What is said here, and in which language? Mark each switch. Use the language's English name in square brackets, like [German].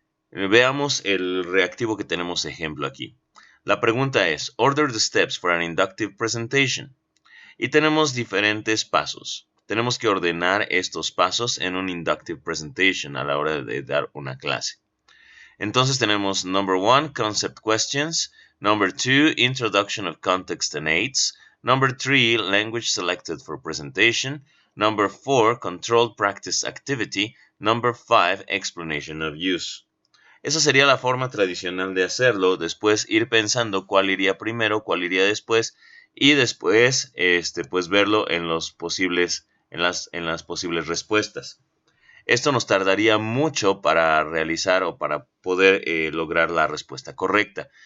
[Spanish] Veamos el reactivo que tenemos ejemplo aquí. La pregunta es, [English] order the steps for an inductive presentation. [Spanish] Y tenemos diferentes pasos. Tenemos que ordenar estos pasos en un inductive presentation a la hora de dar una clase. Entonces tenemos [English] number 1, concept questions. Number 2, introduction of context and aids. Number 3, language selected for presentation. Number 4, controlled practice activity. Number 5, explanation of use. [Spanish] Esa sería la forma tradicional de hacerlo. Después ir pensando cuál iría primero, cuál iría después. Y después, pues verlo en las posibles respuestas. Esto nos tardaría mucho para realizar o para poder lograr la respuesta correcta.